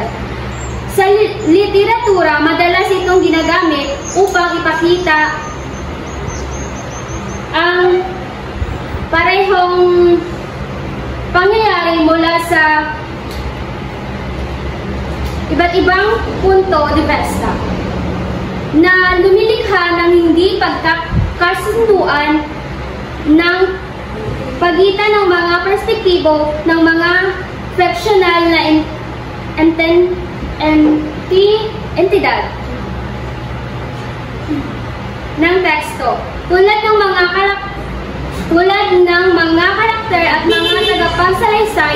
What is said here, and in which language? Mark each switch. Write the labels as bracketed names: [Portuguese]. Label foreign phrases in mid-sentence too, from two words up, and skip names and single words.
[Filipino] Sa literatura, madalas itong ginagamit upang ipakita ang parehong pangyayari mula sa iba't ibang [Spanish] punto de vista [Filipino] na lumilikha ng hindi pagkakasunduan ng pagitan ng mga perspektibo ng mga fictional na entidad ng teksto tulad ng mga karakter at mga tagapagsalaysay.